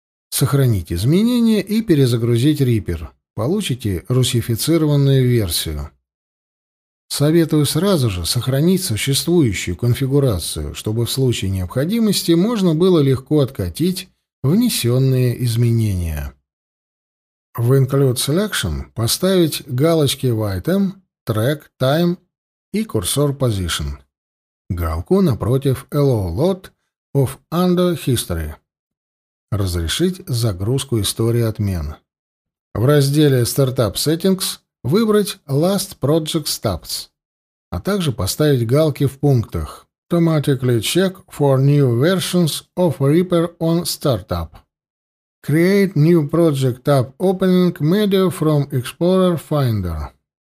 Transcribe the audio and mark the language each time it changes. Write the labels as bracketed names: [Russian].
[Russian] Сохранить изменения и перезагрузить Reaper. Получите русифицированную версию. Советую сразу же сохранить существующую конфигурацию, чтобы в случае необходимости можно было легко откатить внесенные изменения. В Include Selection поставить галочки в Item, Track, Time и Cursor Position. Галку напротив [English] Allow Load of Under History. [Russian] Разрешить загрузку истории отмен. В разделе Startup Settings выбрать Last Project Stops, а также поставить галки в пунктах [English] Automatically check for new versions of Reaper on Startup. Create new project tab opening media from Explorer Finder.